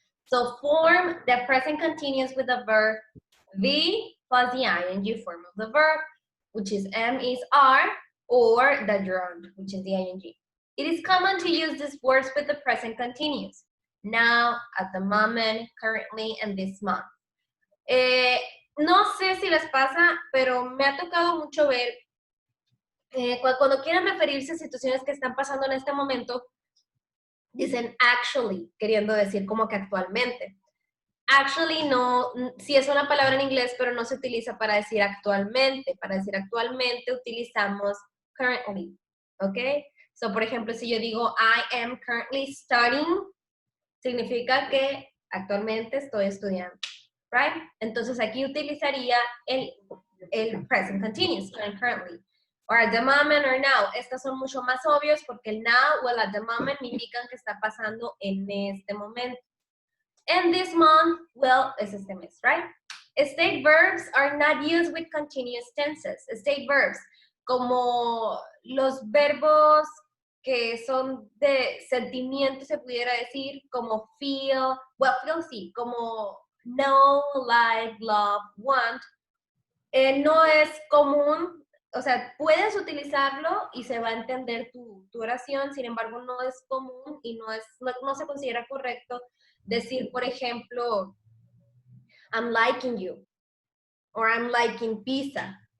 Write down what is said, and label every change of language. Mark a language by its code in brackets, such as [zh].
[en] So form the present continuous with the verb the plus the ing form of the verb, which is am, is, are, or the gerund, which is the ing. It is common to use these words with the present continuous. Now, at the moment, currently, and this month. [es] No sé si les pasa, pero me ha tocado mucho ver cuando quieren referirse a situaciones que están pasando en este momento, dicen actually, queriendo decir como que actualmente. Actually no, sí es una palabra en inglés, pero no se utiliza para decir actualmente. Para decir actualmente utilizamos currently, ¿ok? So, por ejemplo, si yo digo [en] I am currently studying, [es] significa que actualmente estoy estudiando. right? Entonces aquí utilizaría el present continuous, currently. [en] Or at the moment or now. [es] Estas son mucho más obvios porque el now o el at the moment me indican que está pasando en este momento. [en] And this month, well, [es] es este mes, [en] right? State verbs are not used with continuous tenses. [es] State verbs, como los verbos que son de sentimiento, se pudiera decir, como feel, well, feel sí, como know, like, love, want, no es común, o sea, puedes utilizarlo y se va a entender tu oración, sin embargo, no es común y no se considera correcto decir, por ejemplo, [en] I'm liking you, or I'm liking pizza.